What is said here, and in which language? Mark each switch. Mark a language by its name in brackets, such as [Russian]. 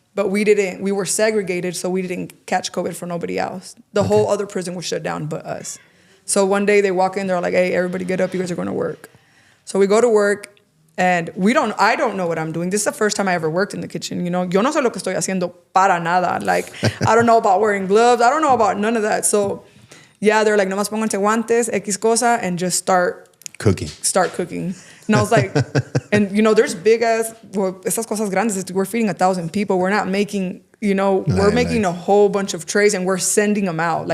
[English] But we were segregated, so we didn't catch COVID for nobody else. The whole other prison was shut down but us. So one day they walk in, they're like, hey, everybody get up. You guys are going to work. So we go to work. And I don't know what I'm doing. This is the first time I ever worked in the kitchen, you know. [Spanish] Yo no sé lo que estoy haciendo para nada. [English] Like, I don't know about wearing gloves. I don't know about none of that. So, yeah, they're like, [Spanish] nomás pónganse guantes, X cosa, [English] and just start cooking. And I was like, and, you know, there's [Spanish] estas cosas grandes. [English] We're feeding 1,000 people. We're not making, you know, we're making a whole bunch of trays and we're sending them out.